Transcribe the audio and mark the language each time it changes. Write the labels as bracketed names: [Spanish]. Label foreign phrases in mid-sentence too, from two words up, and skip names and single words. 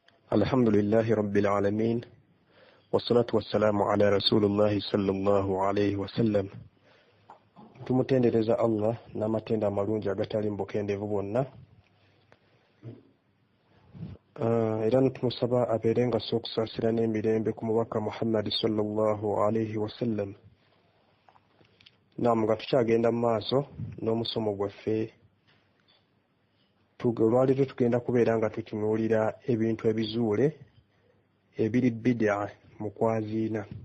[Arabic] الحمد لله رب العالمين والصلاة والسلام على رسول الله صلى الله عليه وسلم. [Ganda] Tumutendereza Allah n'amatenda amalungi agatali mbukendeevu bwonna. Era tumusaba abeerenga okusaasira n'emirembe ku mubaka Muhammad [Arabic] صلى الله عليه وسلم. [Ganda] Nga tukyagenda mu maaso n'omusomo gwaffe, olwaleero tugenda kubeera nga tutunuulira ebintu ebizuule ebiri bid'a mu kwaziina.